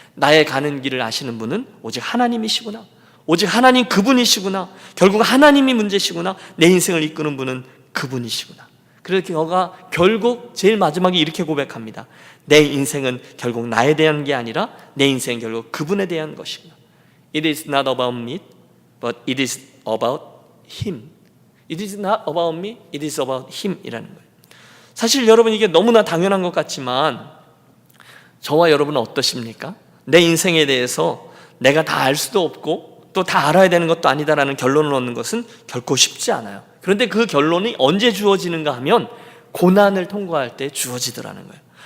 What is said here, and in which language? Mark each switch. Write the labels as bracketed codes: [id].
[ko] 나의 가는 길을 아시는 분은 오직 하나님이시구나. 오직 하나님 그분이시구나. 결국 하나님이 문제시구나. 내 인생을 이끄는 분은 그분이시구나. 그래서 그가 결국 제일 마지막에 이렇게 고백합니다. 내 인생은 결국 나에 대한 게 아니라 내 인생은 결국 그분에 대한 것이구나. [en] It is not about me, but it is about Him. It is not about me, it is about Him [ko] 이라는 거예요. 사실 여러분 이게 너무나 당연한 것 같지만 저와 여러분은 어떠십니까? 내 인생에 대해서 내가 다 알 수도 없고 또 다 알아야 되는 것도 아니다라는 결론을 얻는 것은 결코 쉽지 않아요. 그런데 그 결론이 언제 주어지는가 하면 고난을 통과할 때 주어지더라는 거예요.